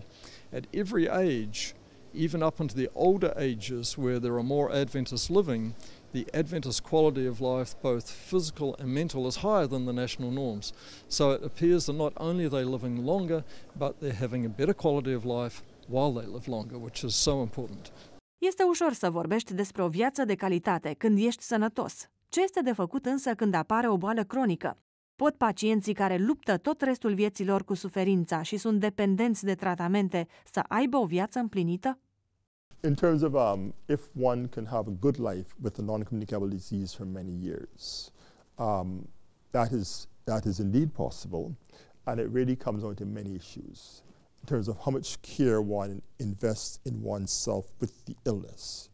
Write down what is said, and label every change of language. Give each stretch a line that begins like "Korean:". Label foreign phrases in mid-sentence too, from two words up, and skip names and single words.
English: At every age, even up into the older ages where there are more Adventists living, the Adventist quality of life, both physical and mental, is higher than the national norms. So it appears that not only are they living longer, but they're having a better quality of life while they live longer, which is so important.
Romanian: Este ușor să vorbești despre o viață de calitate când ești sănătos. Ce este de făcut însă când apare o boală cronică? Pot pacienții care luptă tot restul vieții lor cu suferința și sunt dependenți de tratamente să aibă o viață împlinită?
English: In terms of if one can have a good life with a non-communicable disease for many years, that is indeed possible, and it really comes down to many issues in terms of how much care one invests in oneself with the illness.